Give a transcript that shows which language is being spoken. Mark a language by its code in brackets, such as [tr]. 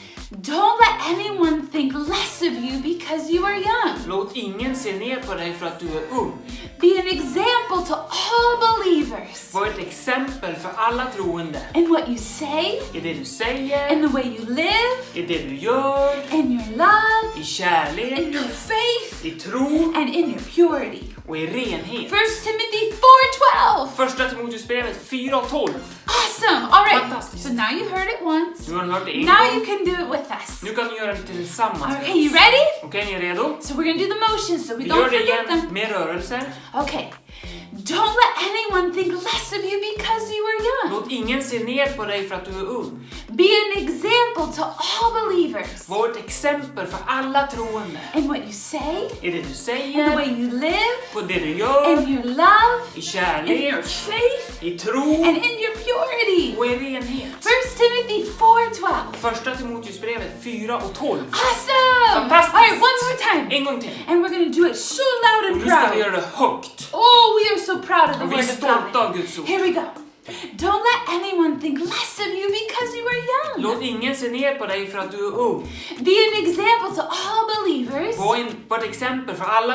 [en] Don't let anyone think less of you because you are young. [sv] Låt ingen se ner på dig för att du är ung. [en] Be an example to all believers [sv] Var ett exempel för alla troende. [en] in what you say, [sv] I det du säger, [en] in the way you live, [sv] i det du gör, [en] in your love, [sv] i kärlek, [en] in your faith, [sv] i tro [en] and in your purity. [sv] och i renhet. [en] 1 Timothy 4:12. [sv] Första Timoteusbrevet 4:12. [en] Awesome. All right. [sv] Fantastiskt. [en] So now you heard it once. [sv] Nu har ni hört det en [en] Now [sv] gång. [en] you can do it with us. [sv] Nu kan ni göra det tillsammans. [en] Okay, you ready? [sv] Okej, ni är redo? [en] So we're going to do the motions so we [sv] Vi [en] don't [sv] gör det [en] forget [sv] igen [en] them. [sv] med rörelser. [en] Okay. Don't let anyone think less of you because you are young. [sv] Låt ingen se ner på dig för att du är ung. [en] Be an example to all believers. [sv] Var ett exempel för alla troende. [en] In what you say, [sv] I det du [en] in the [sv] säger, [en] way you live, [sv] på det du gör, [en] in your love, [sv] i [en] in [sv] kärlek, [en] your faith, [sv] i tro [en] and in your purity. [sv] och i renhet. [en] 1 Timothy 4:12. [sv] Första Timoteusbrevet 4 och 12. [en] Awesome! [sv] Fantastiskt! [en] All right, one more time. [sv] En gång till. [en] And we're going to do it so loud [sv] Och [en] and [sv] nu ska vi [en] proud. [sv] göra det högt. [en] Oh, we are so proud of the [sv] Och vi är [en] word of [sv] stolta [en] God. [sv] av Guds ord. [en] Here we go. Don't let anyone think less of you because you are young. [sv] Låt ingen se ner på dig för att du är ung. [en] Be an example to all believers [sv] Var ett exempel för alla